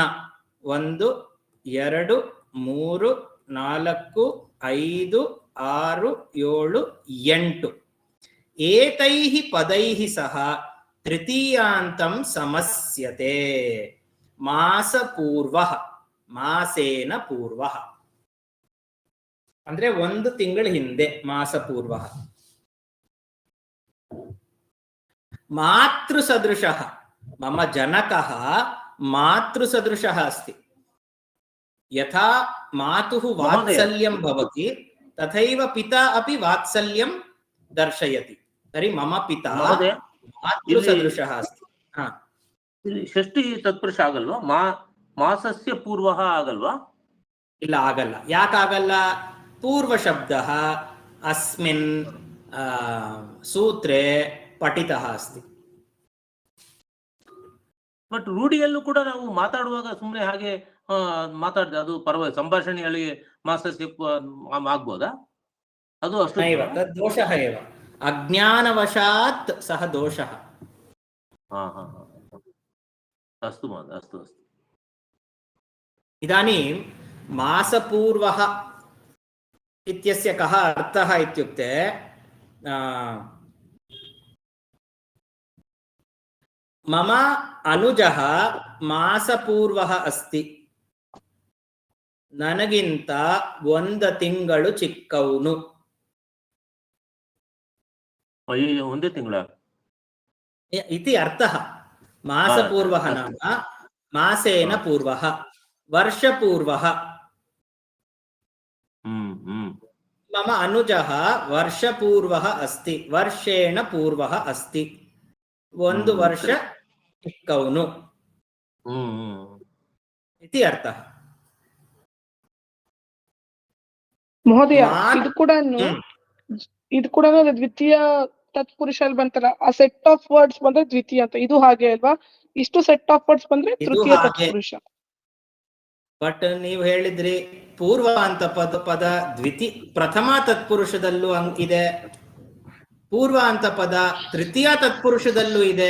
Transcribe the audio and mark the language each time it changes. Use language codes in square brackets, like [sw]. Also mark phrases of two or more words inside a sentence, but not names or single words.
[sa] 1 2 3 4 5 6 7 8 एतैः पदैः सह तृतीयांतं समस्यते. मासपूर्वः, मासेन पूर्वः [kn] ಅಂದ್ರೆ 1 ತಿಂಗಳ ಹಿಂದೆ. [sa] ಮಾಸಪೂರ್ವಃ. ಮಾತೃಸದೃಶಃ, मम जनकः मातृसदृशः अस्ति. यथा मातुः वात्सल्यं भवति तथैव पिता अपि वात्सल्यं दर्शयति. तर्हि मम पिता मातृसदृशः अस्ति. [kn] ಷಷ್ಠಿ ತತ್ಪುರುಷ ಆಗಲ್ವಾ? [sa] ಮಾಸಸ್ಯ ಪೂರ್ವಃ ಆಗಲ್ವಾ? [kn] ಇಲ್ಲ, ಆಗಲ್ಲ. ಯಾಕಾಗಲ್ಲ? [sa] ಪೂರ್ವ ಶಬ್ದಃ ಅಸ್ಮಿನ್ ಸೂತ್ರೆ ಪಠಿತಃ ಅಸ್ತಿ. [kn] ಬಟ್ ರೂಢಿಯಲ್ಲೂ ಕೂಡ ನಾವು ಮಾತಾಡುವಾಗ ಸುಮ್ಮನೆ ಹಾಗೆ ಮಾತಾಡಿದ್ರೆ ಅದು ಪರವಾಗಿ ಸಂಭಾಷಣೆಯಲ್ಲಿ ಮಾಸಸ್ಯ ಆಗ್ಬೋದಾ? ಅದು ಅಷ್ಟು [sa] ದೋಷಃ ಏವ. ಅಜ್ಞಾನವಶಾತ್ ಸಹ ದೋಷಃ. ಅಸ್ತು ಮಹೋದಯ, ಅಸ್ತು ಅಸ್ತು. इदानीं मासपूर्वः इत्यस्य कः अर्थः इत्युक्ते मम अनुजः मासपूर्वः अस्ति [kn] ನನಗಿಂತ 1 ತಿಂಗಳು ಚಿಕ್ಕವನು. ಅಯ್ಯೋ, 1 ತಿಂಗಳ [sa] इति अर्थः. मासपूर्वः नाम मासेन पूर्वः, वर्षपूर्वः. मम अनुजः वर्षपूर्वः अस्ति, वर्षेण पूर्वः अस्ति, [kn] 1 ವರ್ಷ ಚಿಕ್ಕವನು [sa] इति अर्थः. [kn] ಮಹೋದಯ, ಇದು ಕೂಡ ದ್ವಿತೀಯ ತತ್ಪುರುಷ ಅಲ್ಲಿ ಬಂತಲ್ಲ, ಆ [en] set of words [kn] ಬಂದ್ರೆ ದ್ವಿತೀಯ ಅಂತ. ಇದು ಹಾಗೆ ಅಲ್ವಾ? ಇಷ್ಟು [en] set of words [kn] ಬಂದ್ರೆ ತೃತೀಯ ತತ್ಪುರುಷ. ಬಟ್ ನೀವು ಹೇಳಿದ್ರಿ ಪೂರ್ವ ಅಂತ ಪದ ಪ್ರಥಮ ತತ್ಪುರುಷದಲ್ಲೂ ಇದೆ, ಪೂರ್ವ ಅಂತ ಪದ ತೃತೀಯ ತತ್ಪುರುಷದಲ್ಲೂ ಇದೆ.